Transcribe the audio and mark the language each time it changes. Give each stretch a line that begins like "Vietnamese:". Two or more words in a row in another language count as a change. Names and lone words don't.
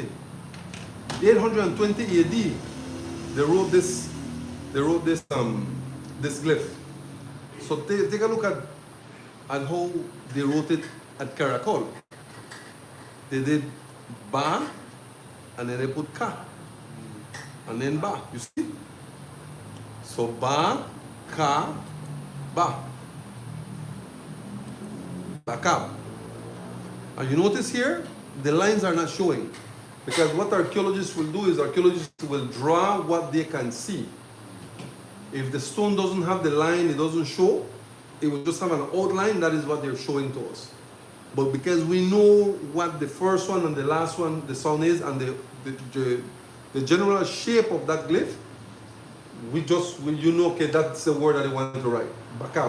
English: 820 AD. They wrote this glyph. So take a look at how they wrote it at Caracol. They did ba, and then they put ka, and then ba. You see? So ba, ka, ba. Bakab. And you notice here, the lines are not showing. Because what archaeologists will do is archaeologists will draw what they can see. If the stone doesn't have the line, it doesn't show, it will just have an outline, that is what they're showing to us. But because we know what the first one and the last one, the sound is, and the general shape of that glyph, you know, okay, that's the word that they want to write, Bakab.